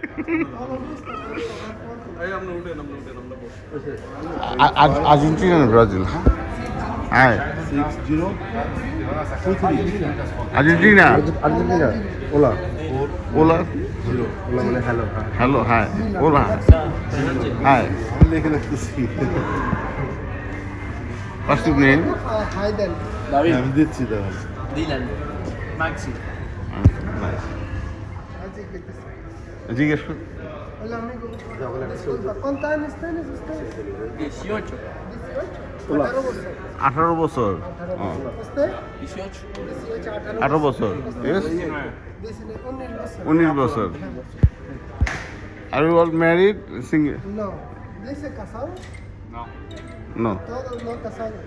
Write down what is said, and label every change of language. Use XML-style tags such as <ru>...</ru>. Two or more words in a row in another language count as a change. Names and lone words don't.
<bn>আর্জেন্টিনা না ব্রাজিল? হ্যাঁ, 6023 আর্জেন্টিনা। ওলা ওলা মানে হ্যালো। হ্যালো, হ্যাঁ ওলা, হ্যাঁ। লিখে রাখতেছি,</bn> <en>What's your name?</en> <bn>আমি দিচ্ছি তাহলে। দিলেন মাক্সি। জিজ্ঞেস কর।</bn> <es>¿Cuántos años tienes usted? 18</es> <bn>18 বছর।</bn> <es>¿Usted? 18</es> <bn>18 বছর। Yes? 19 বছর।</bn> <en>Are you all married? Single?</en> <es>No. ¿Dice casado? No. Todos no casados.</es>